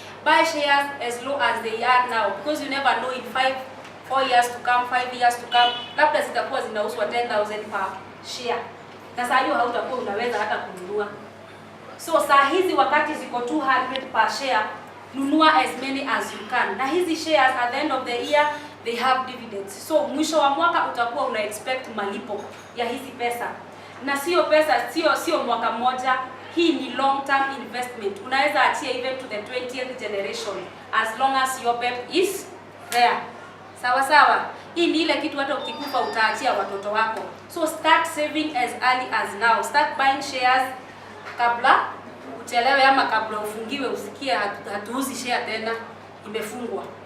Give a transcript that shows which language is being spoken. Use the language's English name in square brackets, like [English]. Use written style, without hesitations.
[English] Buy shares as low as they are now, because you never know in 4 years to come, 5 years to come, [Swahili] labda zitakuwa zinauzwa [English] 10,000 per share. [Swahili] Na saa hiyo hautakuwa unaweza hata kununua. So saa hizi wakati ziko 200 per share, nunua [English] as many as you can. [Swahili] Na hizi [English] shares at the end of the year they have dividends. [Swahili] So mwisho wa mwaka utakuwa una expect malipo ya hizi pesa. Na sio pesa, sio mwaka mmoja. Hii ni long term investment. Unaweza achia [English] even to the 20th generation as long as your Yobeb is there. [Swahili] Sawa sawa. Hii ni ile kitu hata ukikufa utaachia watoto wako. [English] So start saving as early as now. Start buying shares [Swahili] kabla uchelewe, ama kabla ufungiwe usikie hatuuzi share tena imefungwa.